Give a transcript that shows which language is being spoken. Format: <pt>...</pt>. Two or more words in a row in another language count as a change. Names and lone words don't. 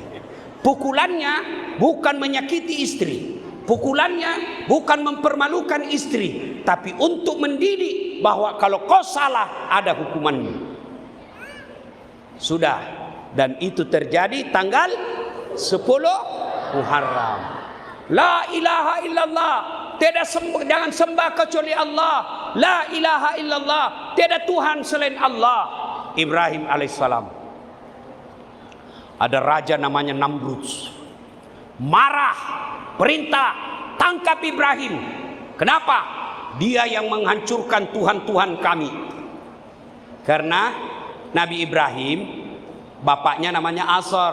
<id>Pukulannya bukan menyakiti istri. Pukulannya bukan mempermalukan istri. Tapi untuk mendidik bahwa kalau kau salah, ada hukumannya. Sudah. Dan itu terjadi tanggal 10 Muharram.</id> <ar>لا إله إلا الله.</ar> <id>Jangan sembah kecuali Allah.</id> <ar>لا إله إلا الله.</ar> <id>Tiada Tuhan selain Allah. Ibrahim alaihissalam. Ada raja namanya Namrud. Marah. Perintah. Tangkap Ibrahim. Kenapa? Dia yang menghancurkan Tuhan-Tuhan kami. Karena Nabi Ibrahim, bapaknya namanya Azar.</id>